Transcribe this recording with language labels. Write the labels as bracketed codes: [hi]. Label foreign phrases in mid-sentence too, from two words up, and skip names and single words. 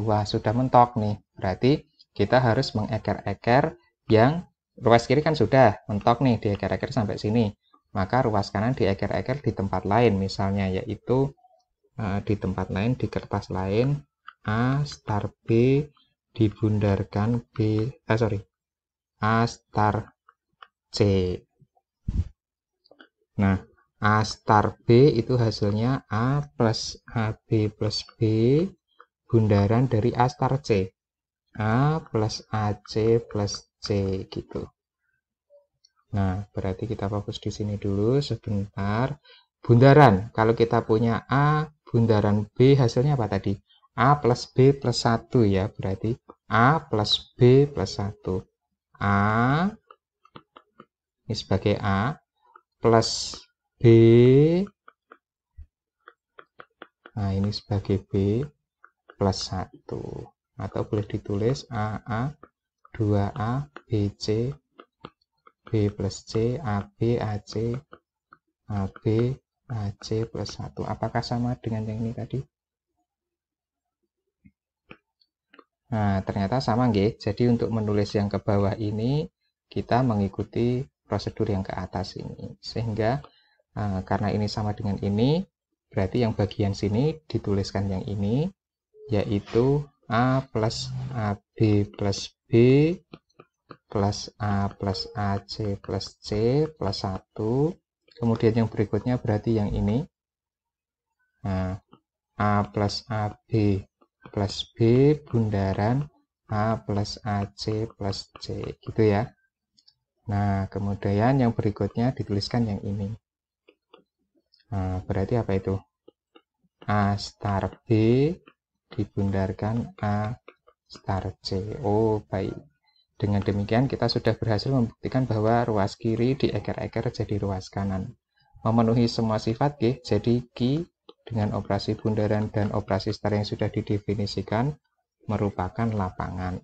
[id] Wah, sudah mentok nih. Berarti kita harus mengeker-eker yang ruas kiri kan sudah mentok nih, dieker-eker sampai sini. Maka ruas kanan dieker-eker di tempat lain, misalnya yaitu di tempat lain, di kertas lain, A star B dibundarkan A star C. Nah, A star B itu hasilnya A plus AB plus B bundaran dari A star C. A plus AC plus C gitu. Nah, berarti kita fokus di sini dulu sebentar. Bundaran, kalau kita punya A, bundaran B hasilnya apa tadi? A plus B plus 1 ya, berarti A plus B plus 1. A, ini sebagai A, plus B, nah ini sebagai B, plus 1. Atau boleh ditulis AA, 2A, BC, B plus C, AB, AC, AB, AC plus 1. Apakah sama dengan yang ini tadi? Nah, ternyata sama nggih. Jadi untuk menulis yang ke bawah ini, kita mengikuti prosedur yang ke atas ini. Sehingga karena ini sama dengan ini, berarti yang bagian sini dituliskan yang ini, yaitu A plus AB plus B plus A plus AC plus C plus 1. Kemudian yang berikutnya berarti yang ini. Nah, A plus AB plus B bundaran A plus AC plus C. Gitu ya. Nah, kemudian yang berikutnya dituliskan yang ini. Nah, berarti apa itu? A star B dibundarkan A star C. Oh, baik. Dengan demikian kita sudah berhasil membuktikan bahwa ruas kiri dieker-eker jadi ruas kanan. Memenuhi semua sifat G, jadi Q dengan operasi bundaran dan operasi star yang sudah didefinisikan merupakan lapangan.